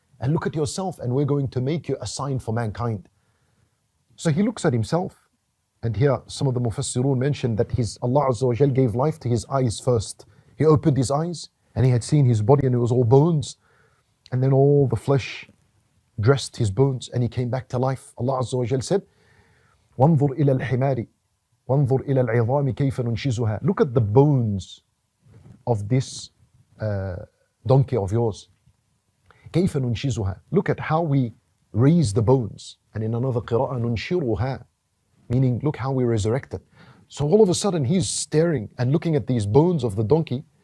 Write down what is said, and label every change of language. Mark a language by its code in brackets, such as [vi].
[en] And look at yourself, and we're going to make you a sign for mankind. So he looks at himself, and here some of the Mufassirun mentioned that Allah Azza wa Jal gave life to his eyes first. He opened his eyes, and he had seen his body, and it was all bones. And then all the flesh dressed his bones, and he came back to life. Allah Azza wa Jal said, [ar] وَانظُرْ إِلَى الْحِمَارِ وَانظُرْ إِلَى الْعِظَامِ كَيْفَ نُنْشِزُهَا. [en] Look at the bones of this donkey of yours. [ar] كَيْفَ نُنْشِزُهَا. [en] Look at how we raise the bones. And in another qira'ah, نُنْشِرُهَا, meaning look how we resurrect it. So all of a sudden he's staring and looking at these bones of the donkey.